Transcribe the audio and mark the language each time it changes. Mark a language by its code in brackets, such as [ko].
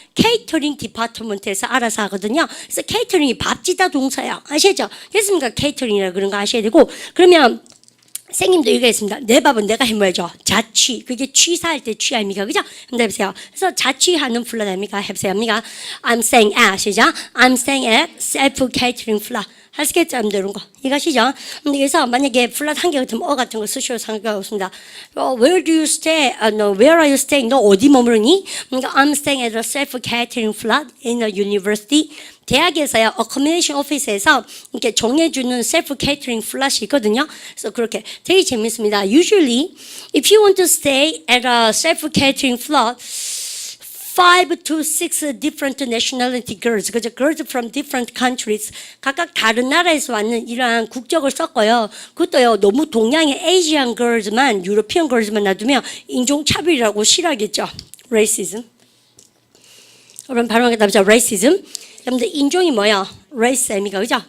[ko] 케이터링 디파트먼트에서 알아서 하거든요. 그래서 케이터링이 밥 짓다 동사예요. 아시죠? 그래서 케이터링이라 그런 거 아셔야 되고, 그러면 선생님도 이거 했습니다. 내 밥은 내가 해먹어야죠. 자취. 그게 취사할 때 취 아닙니까? 그죠? 한번 해보세요. 그래서 자취하는 플랫 아닙니까? 해보세요. 합니까? [en] I'm staying at. [ko] 시작. [en] I'm staying at self-catering flat. [ko] 하시겠죠? 여러분들 이런 거. 이것이죠? 그래서 만약에 플랫 한 개 같으면 같은 거 쓰셔도 상관없습니다. [en] Where do you stay? No, where are you staying? [ko] 너 어디 머무르니? 그러니까 [en] I'm staying at a self-catering flat in a university. [ko] 대학에서요, accommodation office에서 이렇게 정해주는 self catering 플랫이 있거든요. 그래서 그렇게 되게 재밌습니다. [en] Usually, if you want to stay at a self catering flat, 5 to 6 different nationality girls, [ko] 그죠? [en] Girls from different countries. [ko] 각각 다른 나라에서 왔는 이러한 국적을 썼고요. 그것도요, 너무 동양의 Asian girls만, European girls만 놔두면 인종차별이라고 싫어하겠죠. [en] Racism. [ko] 여러분 발음하게 답이죠. Racism. 여러분들 인종이 뭐야? race 아닙니까? 그죠?